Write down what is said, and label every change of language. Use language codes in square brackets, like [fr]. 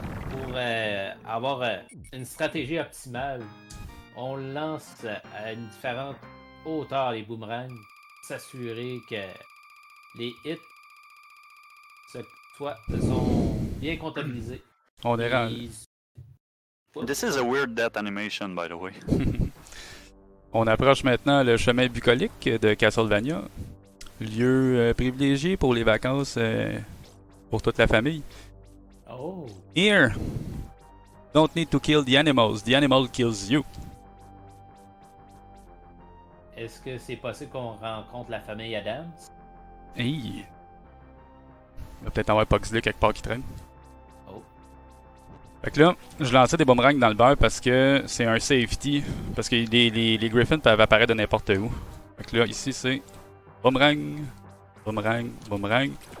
[fr] pour avoir une stratégie optimale, on lance à une différente hauteur les boomerangs, s'assurer que les hits sont bien comptabilisés. On est rendu. Ils- [en] This is a weird death animation, by the way. [fr] On approche maintenant le chemin bucolique de Castlevania. Lieu privilégié pour les vacances pour toute la famille. Oh! [en] Here! Don't need to kill the animals, the animal kills you. [fr] Est-ce que c'est possible qu'on rencontre la famille Adams? Hey! Il va peut-être avoir Pugsley quelque part qui traîne. Oh. Fait que là, je lançais des boomerangs dans le beurre parce que c'est un safety. Parce que les Griffins peuvent apparaître de n'importe où. Fait que là, ici, c'est boomerang, boomerang, boomerang.